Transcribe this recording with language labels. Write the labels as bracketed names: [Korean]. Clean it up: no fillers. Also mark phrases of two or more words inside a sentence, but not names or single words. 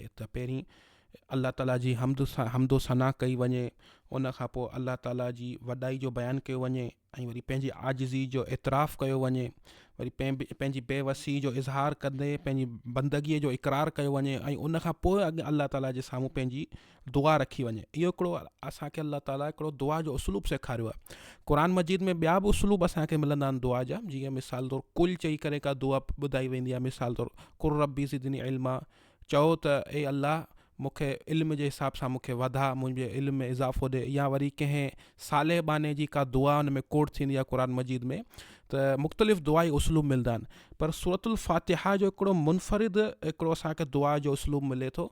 [Sindhi] त पहिरीं अल्लाह ताला जी हमदो सना कई वञे, उन खां पोइ अल्लाह ताला जी वॾाई जो बयानु कयो वञे, ऐं वरी पंहिंजी आजिज़ी जो एतिराफ़ कयो वञे, वरी पंहिंजी बेवसी जो इज़हार कंदे पंहिंजी बंदगीअ जो इक़रार कयो वञे, ऐं उन खां पोइ अॻु अल्लाह ताला जे साम्हूं पंहिंजी दुआ रखी वञे। इहो हिकिड़ो असांखे अल्लाह ताला हिकिड़ो दुआ जो उसलूब सेखारियो आहे। क़ुरान मजीद में ॿिया बि उसलूब असांखे मिलंदा आहिनि दुआ जा, जीअं मिसाल तौरु कुल चई करे का दुआ ॿुधाई वेंदी आहे। मिसाल तौरु [Arabic] قل رب زدني علما, [Sindhi] चओ त ए अल्लाह मूंखे इल्म जे हिसाब सां मूंखे वधा, मुंहिंजे इल्म में इज़ाफ़ो ॾे। या वरी कंहिं साले बाने जी का दुआ हुन में कोट थींदी आहे क़ुरान मजीद में, त मुख़्तलिफ़ दुआई उसलूब मिलंदा आहिनि, पर सूरतुल फ़ातिहा जो हिकिड़ो मुनफ़रिद हिकिड़ो असांखे दुआ जो उसलूब मिले थो।